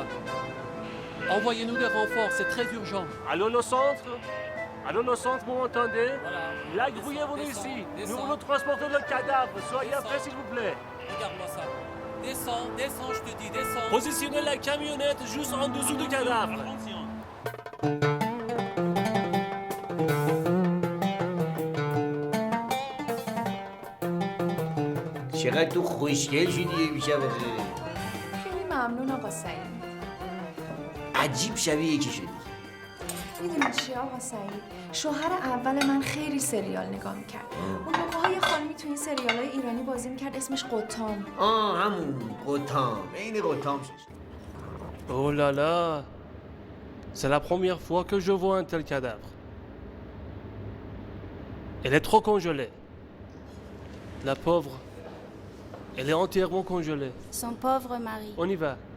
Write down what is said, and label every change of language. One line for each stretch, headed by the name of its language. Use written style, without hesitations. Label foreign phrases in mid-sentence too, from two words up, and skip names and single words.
French: Envoyez-nous des renforts, c'est très urgent. Allô, le centre? Allô, le centre, vous m'entendez? La grouille est venue ici. Nous voulons transporter le cadavre. Soyez prêts, s'il vous plaît. Regarde-moi ça. Descends, descends, je te dis, descends. Positionnez la camionnette juste en dessous du cadavre.
Persian: چقدر تو خوشگل شدی میشه بخیر. خیلی ممنون آقا سعید. عجیب شبیه یکی شدی. میدونی چی آقا سعید؟ شوهر اول من خیلی سریال نگاه میکرد. اون موقع یه خانمی تو این سریالای ایرانی بازی میکرد اسمش قطام. همون قطام. عین قطام شد.
French: Oh là là. C'est la première fois que je vois un tel cadavre. Elle est trop congelée. La pauvre. Elle est entièrement congelée. Son pauvre mari. On y va.